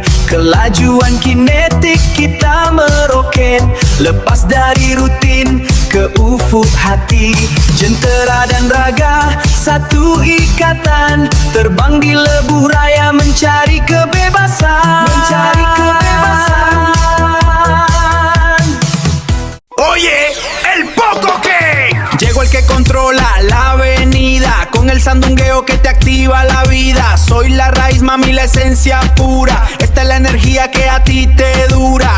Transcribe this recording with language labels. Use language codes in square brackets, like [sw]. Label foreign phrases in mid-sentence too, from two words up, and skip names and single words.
[ms] Kelajuan kinetik kita meroket, lepas dari rutin ke ufuk hati. Jentera dan raga satu ikatan, terbang di lebuh raya mencari kebebasan. Mencari kebebasan. [es] Oye, el Poco King. Llegó el que controla la avenida, con el sandungueo que te activa la vida. Soy la raíz, mami, la esencia pura. Esta es la energía que a ti te dura.